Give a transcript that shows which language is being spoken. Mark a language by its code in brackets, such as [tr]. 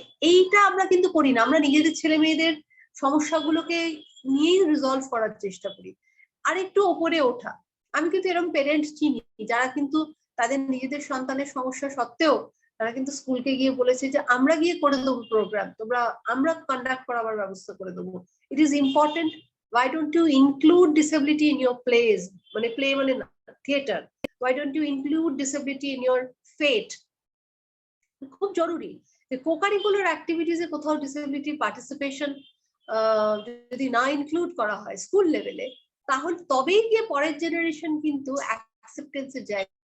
[bn] এইটা আমরা কিন্তু করি না, আমরা নিজেদের ছেলে মেয়েদের সমস্যাগুলোকে নিয়েই রিজলভ করার চেষ্টা করি। আর একটু ওপরে ওঠা, আমি কিন্তু এরকম পেরেন্টস চিনি যারা কিন্তু তাদের নিজেদের সন্তানের সমস্যা সত্ত্বেও তারা কিন্তু স্কুলকে গিয়ে বলেছে যে আমরা গিয়ে করে দেবো প্রোগ্রাম, আমরা কন্ডাক্ট করাবার ব্যবস্থা করে দেবো। [en] it is important, why don't you include disability in your plays, [bn] মানে প্লে মানে theatre, [en] why don't you include disability in your fate? [bn] খুব জরুরি যে কোকারিকুলার অ্যাক্টিভিটিসে কোথাও ডিসেবিলিটি পার্টিসিপেশন যদি না ইনক্লুড করা হয় স্কুল লেভেলে, তাহলে তবেই গিয়ে পরের জেনারেশন কিন্তু অ্যাকসেপ্টেন্সের জায়গা।